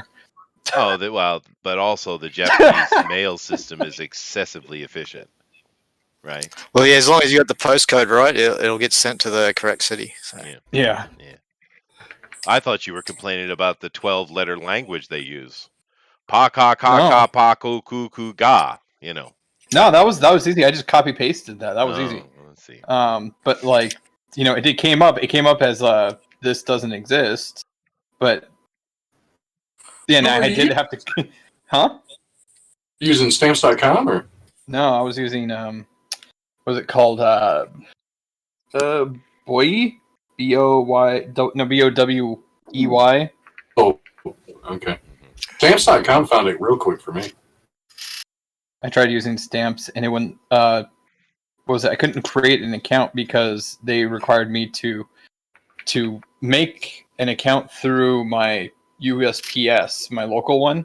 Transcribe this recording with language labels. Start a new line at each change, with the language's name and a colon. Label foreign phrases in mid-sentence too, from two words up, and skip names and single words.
English: Oh, but also the Japanese mail system is excessively efficient, right? Well, yeah, as long as you got the postcode right, it'll get sent to the correct city. So. Yeah. I thought you were complaining about the 12-letter language they use. Pa ka ka ka pa ku ku ku ga. You know. No, that was easy. I just copy pasted that. That was easy. Let's see. But like, it came up. It came up as this doesn't exist. But yeah, So I did have to. Huh? Using stamps.com or? No, I was using what was it called? Boy, B-O-Y, no, B-O-W-E-Y. Oh, okay. Stamps.com found it real quick for me. I tried using stamps, and it wouldn't. I couldn't create an account because they required me to make an account through my USPS, my local one.